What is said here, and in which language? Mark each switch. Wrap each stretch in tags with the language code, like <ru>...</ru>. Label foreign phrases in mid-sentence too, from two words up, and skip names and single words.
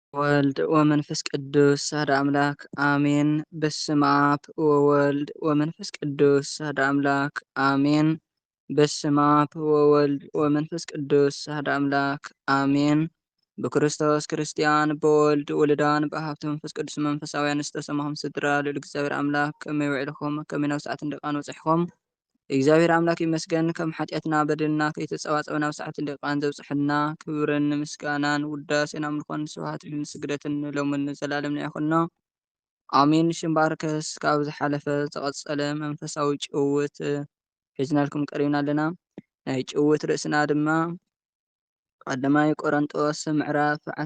<gez>ወልድ ወመንፈስ ቅዱስ አሐዱ አምላክ አሜን። በስመ አብ ወወልድ ወመንፈስ ቅዱስ አሐዱ አምላክ አሜን። በስመ አብ ወወልድ ወመንፈስ ቅዱስ አሐዱ አምላክ አሜን።</gez> <ti>በክርስቶስ ክርስቲያን በወልድ ውሉዳን በሀብተ መንፈስ ቅዱስ መንፈሳውያን ዝተሰማኹም ስድራ ልዑል እግዚአብሔር አምላክ ከመይ ውዒልኩም ከመይ ናብ ሰዓትን ደቂቃን በፂሕኩም እግዚአብሔር አምላክ ይመስገን። ከም ሓጢአትና በደልና ከይተፀዋፀብና ናብ ሰዓትን ደቂቃን ዘብፅሐና ክብርን ምስጋናን ውዳሴን አምልኾን ስብሐትን ስግደትን ሎምን ዘላለምና ይኹኖ አሜን። ሽምባርከስ ካብ ዝሓለፈ ዝቐፀለ መንፈሳዊ ጭውውት ሒዝናልኩም ቀሪብና ኣለና። ናይ ጭውውት ርእስና ድማ ቀዳማይ ቆሮንጦስ ምዕራፍ</ti>